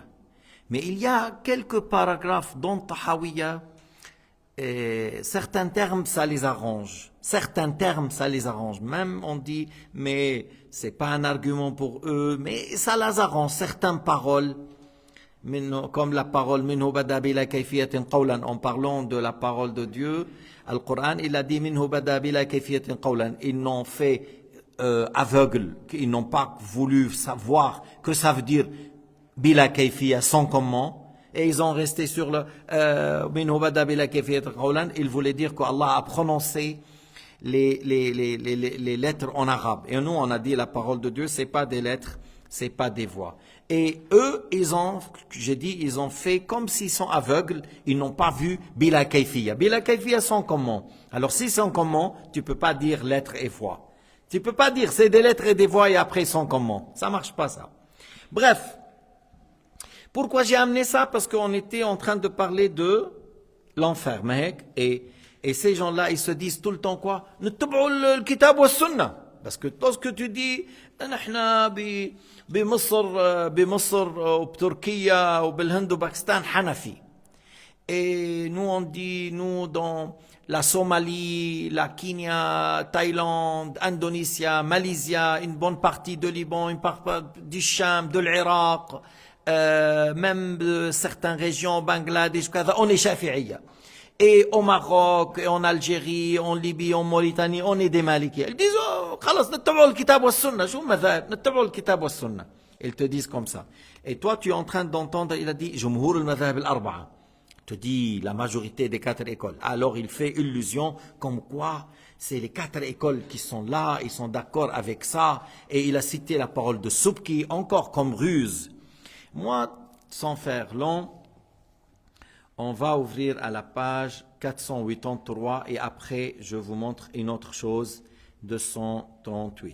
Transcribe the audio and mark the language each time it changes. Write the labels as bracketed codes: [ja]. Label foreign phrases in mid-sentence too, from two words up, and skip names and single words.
[fr] Mais il y a quelques paragraphes dans Tahawiyya, certains termes ça les arrange. Certains termes ça les arrange. Même on dit, mais c'est pas un argument pour eux, mais ça les arrange. Certaines paroles, comme la parole [ar] منه بدا بلا كيفية قولا, [fr] en parlant de la parole de Dieu, le Coran, il a dit [ar] منه بدا بلا كيفية قولا. [fr] Ils n'ont fait aveugle, ils n'ont pas voulu savoir que ça veut dire [ar] بلا كيفية, [fr] sans comment. Et ils ont resté sur le [ar] منه بدا بلا كيفية قولا. [fr] Ils voulaient dire qu'Allah a prononcé les lettres en arabe. Et nous, on a dit la parole de Dieu, c'est pas des lettres, c'est pas des voix. Et eux, ils ont fait comme s'ils sont aveugles, ils n'ont pas vu [ar] بلا كيفية. بلا كيفية [fr] sont comment? Alors si sont comment, tu peux pas dire lettres et voix. Tu peux pas dire c'est des lettres et des voix et après sont comment. Ça marche pas ça. Bref. Pourquoi j'ai amené ça? Parce qu'on était en train de parler de l'enfer, mec, et ces gens-là, ils se disent tout le temps quoi? Le [ar] كتاب وسنة. [fr] Parce que lorsque tu dis, [ar] نحن بمصر وبتركيا وبالهند وباكستان حنفي. [fr] Et nous on dit, nous dans la Somalie, la Kenya, Thaïlande, Indonésie, Malaisie, une bonne partie de Liban, une partie du Cham, de l'Irak, même de certaines régions, Bangladesh, on est Shafi'iyya. Et au Maroc, et en Algérie, en Libye, en Mauritanie, on est des Malikiens. Ils disent, [ar] oh, خلاص نتبعوا الكتاب والسنة. شو المذاهب؟ نتبعوا الكتاب والسنة. [fr] Ils te disent comme ça. Et toi, tu es en train d'entendre, il a dit, [ar] جمهور المذاهب الأربعة. [fr] Te dit la majorité des 4 écoles. Alors il fait illusion comme quoi c'est les 4 écoles qui sont là, ils sont d'accord avec ça. Et il a cité la parole de Subki, encore comme ruse. Moi, sans faire long, on va ouvrir à la page 483 et après je vous montre une autre chose, 238.